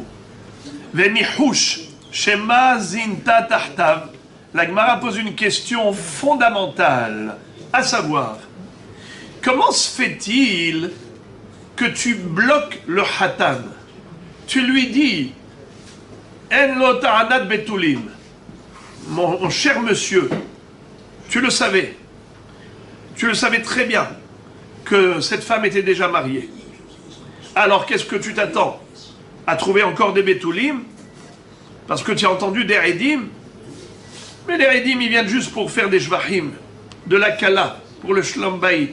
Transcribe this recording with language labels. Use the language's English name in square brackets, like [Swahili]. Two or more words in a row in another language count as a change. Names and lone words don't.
[Aramaic] וניחוש שמא זינתה תחתיו. [French] La Gemara pose une question fondamentale, à savoir, comment se fait-il que tu bloques le Hatan? Tu lui dis, [Hebrew] אין לו טענת בתולים. [French] Mon cher monsieur, tu le savais très bien que cette femme était déjà mariée. Alors qu'est-ce que tu t'attends? À trouver encore des betulim? Parce que tu as entendu des redim? Mais les redim, ils viennent juste pour faire des shvachim, de la kala, pour le [Hebrew] שלום בית.